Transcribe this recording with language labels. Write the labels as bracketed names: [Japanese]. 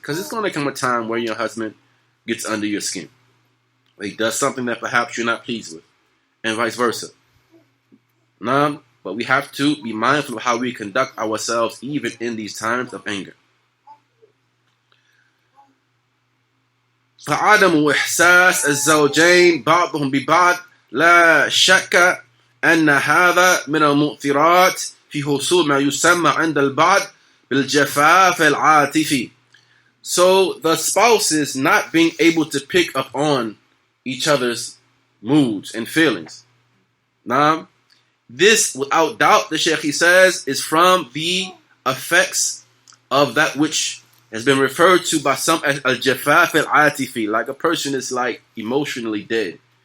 [English] Because it's going to come a time where your husband gets under your skin. Or he does something that perhaps you're not pleased with. And vice versa. But we have to be mindful of how we conduct ourselves even in these times of anger. [Arabic] فعدم إحساس الزوجين بعضهم ببعض لا شك أن هذا من المؤثرات في حصول ما يسمى عند البعض بالجفاف العاطفي. [English] So the spouses not being able to pick up on each other's moods and feelings. Now, this without doubt, the Shaykh he says, is from the effects of that which has been referred to by some as al-jafaf al-atifi, like a person is like emotionally dead.